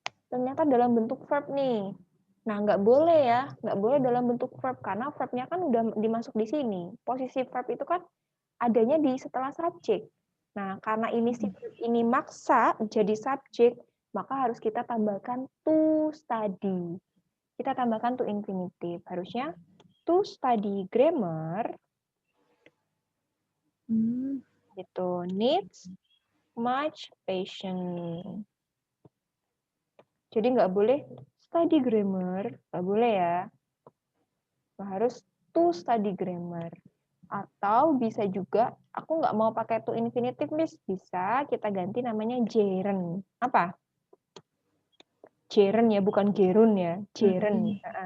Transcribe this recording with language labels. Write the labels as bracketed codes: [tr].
[id] Ternyata dalam bentuk verb nih. Nah, nggak boleh ya, nggak boleh dalam bentuk verb, karena verb-nya kan udah dimasuk di sini. Posisi verb itu kan adanya di setelah subjek. Nah, karena ini si verb ini maksa jadi subjek, maka harus kita tambahkan to study. Kita tambahkan to infinitive. Harusnya [en] to study grammar [id] itu [en] needs much patience. [id] Jadi nggak boleh study grammar, nggak boleh ya. Harus to study grammar. Atau bisa juga, aku nggak mau pakai to infinitive, Miss. Bisa kita ganti namanya gerund. Apa? Gerund ya, bukan gerun ya. Gerund.